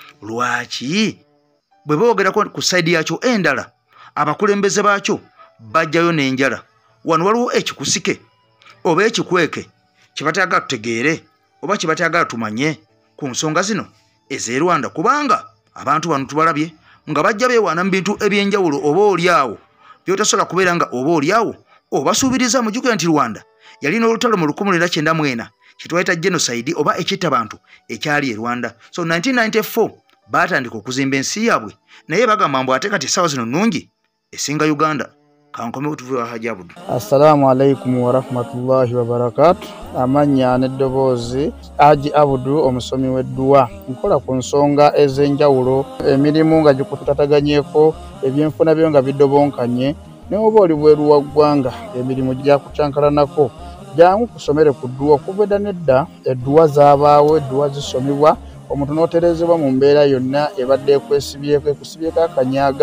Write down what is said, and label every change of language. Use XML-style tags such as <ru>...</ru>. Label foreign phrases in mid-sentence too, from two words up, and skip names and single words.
<lg>lwaki bwe boogerako ku sayidi yakyo endala abakulembeze baakyo bajjayo n'enjala wano waliwo ekikusike oba ekikweke kibatayagala tutegeere oba kibatayagala tumanye ku nsonga zino ez'e Rwanda kubanga abantu bano tubalabye nga bajja beewaana mu bintu eby'enjawulo oba oliawo byotasobola kubeera nga oba oliawo obasuubiriza mujjukira nti Rwanda yalina olutalo mu 1994 kitwaita genocide oba ekitta abantu ekyali e Rwanda. So 1994 batandika okuzimba ensi yaabwe naye bagamba mbu ate kati essaawa zino nnungi esinga Uganda. Kankome utuvu wa Haji Abudu.</lg> <ar>السلام عليكم ورحمة الله وبركاته.</ar> <lg>Amanya n'eddoboozi Haji Abudu omusomi w'edduwa. Nkola ku nsonga ez'enjawulo, emirimu nga gikutataganyeko, ebyenfuna byo nga bidobonkanye, ne oba oli bweru wa ggwanga emirimu gyakucankalanako. Jangu kusomere ku dduwa okuva nedda edduwa zaabaawo, edduwa zisomibwa, omuntu n'oterezebwa mu mbeera yonna ebadde ekwesibyeko ekusibyeko akanyaaga.</lg>